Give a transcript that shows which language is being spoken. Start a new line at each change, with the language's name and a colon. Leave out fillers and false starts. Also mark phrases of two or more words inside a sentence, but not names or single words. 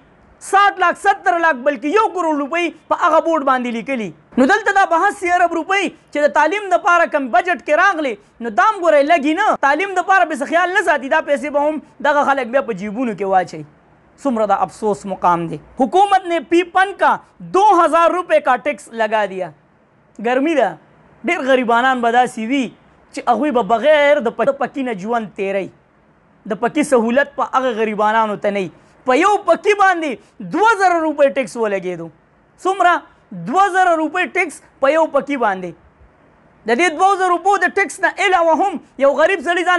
Pashto: 60 لاک 70 لاک بلکې 1 کروڑ روپۍ په هغه بورډ باندې لیکلي. نو دلته دا 82 ارب روپۍ چې د تعلیم دپاره کم بجټ کې راغلی نو دا هم ګورئ لږي نه تعلیم دپاره به څه خیال نه ساتي دا پیسې به هم دغه خلک بیا په جیبونو کې واچوي څومره د افسوس مقام دی
Urdu: حکومت نے P1 کا 2000 روپے کا ٹیکس لگا دیا
Pashto: ګرمي ده ډېر غریبانان به داسې وي چې هغوی به بغیر د پکي نه ژوند تیری د پکي سهولت په هغه غریبانانو ته نه په یو پکي باندې 2000 روپۍ ټیکس ولګېدو څومره 2000 روپۍ ټیکس په یو پکي باندې د دې 2000 روپو د ټیکس نه علاوه هم یو غریب سړي ځان